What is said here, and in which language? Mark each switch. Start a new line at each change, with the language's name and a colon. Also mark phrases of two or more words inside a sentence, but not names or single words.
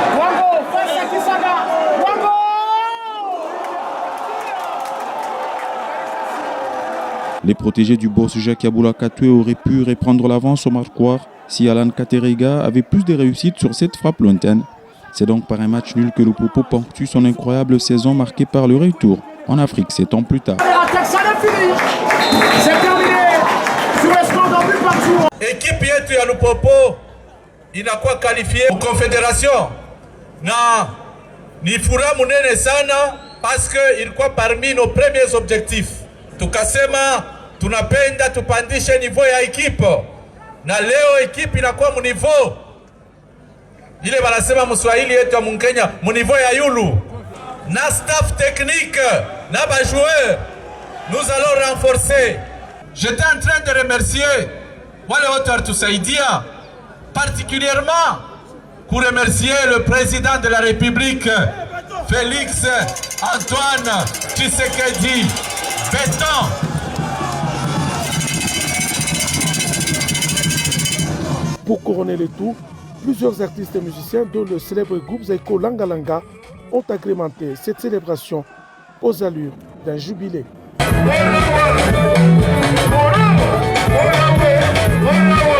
French: Les protégés du boss Jacques Yaboula Katoué auraient pu reprendre l'avance au marquoir si Alan Katerega avait plus de réussite sur cette frappe lointaine. C'est donc par un match nul que Lupopo ponctue son incroyable saison marquée par le retour en Afrique 7 ans plus tard.
Swahili: Équipe yetu ya Lupopo inakuwa
French: qualifiée aux confédérations
Swahili: na ni furaha munene sana
French: parce que
Swahili: ilikuwa
French: parmi nos premiers objectifs.
Swahili: Tukasema tunapenda tupandishe niveau ya ekipe na leo ekipe inakuwa mu niveau ile wanasema mswahili yetu ya Mkenya mu niveau ya yulu na
French: staff technique
Swahili: na ba joueurs
French: nous allons renforcer. J'étais en train de remercier
Swahili: wale wote walitusaidia
French: particulièrement pour remercier le président de la République Félix Antoine Tshisekedi Béton. Pour couronner le tout, plusieurs artistes et musiciens, dont le célèbre groupe Zaiko Langa Langa, ont agrémenté cette célébration aux allures d'un jubilé.